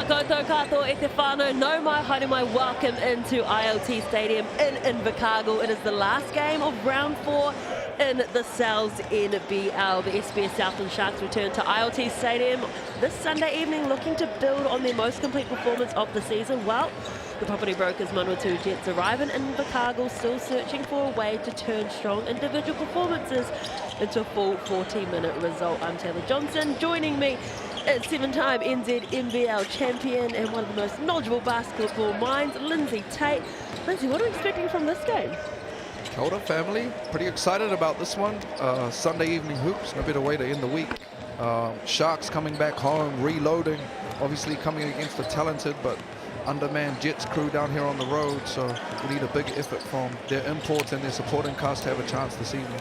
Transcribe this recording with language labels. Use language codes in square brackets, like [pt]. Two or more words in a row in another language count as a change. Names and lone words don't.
[mi] Koutou katoa e te whānau, nau mai, haere mai, [en] welcome into ILT Stadium in Invercargill. It is the last game of round 4 in the NZNBL. The SBS Southland Sharks return to ILT Stadium this Sunday evening, looking to build on their most complete performance of the season. Well, the property brokers Manawatu Jets arrive in Invercargill, still searching for a way to turn strong individual performances into a full 40-minute result. I'm Taylor Johnson. Joining me is 7-time NZNBL champion and one of the most knowledgeable basketball minds, Lindsay Tate. Lindsay, what are we expecting from this game? [mi] Kia ora, [en] family. Pretty excited about this one. Sunday evening hoops, no better way to end the week. Sharks coming back home, reloading, obviously coming against a talented but undermanned Jets crew down here on the road, so we need a big effort from their imports and their supporting cast to have a chance this evening.